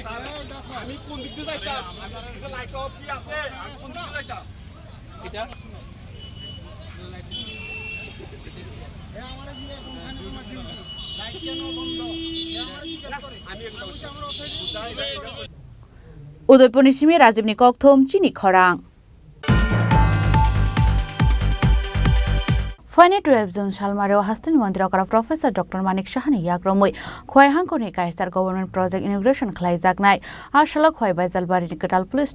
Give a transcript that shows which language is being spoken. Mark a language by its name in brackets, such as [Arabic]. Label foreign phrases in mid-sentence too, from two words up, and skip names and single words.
[Bangla] দেখো আমি কোন দিক দিয়ে যাইতাম, এটা লাইট অফ কি আছে, আমি কোন দিক দিয়ে যাইতাম? এটা এ আমারে দিয়ে কোনখানে তোমার ডিউটি? লাইট কেন বন্ধ? এ আমারে জিজ্ঞেস করে। আমি আমার অথরিটি [Kok Borok] उदयपुर निशिमे राजीवनी कक्थम चिनी खरां फाइने 12 जून सालमारेव हास्तिनी मन्दिराव प्रोफेसर डॉक्टर मानिक शाहनि याग्रमै खयहांखनि कायसार [English] government project [Kok Borok] इनोग्रेशन खालायजाकनाय आशला खय बायजालबारिनि कटाल पुलिस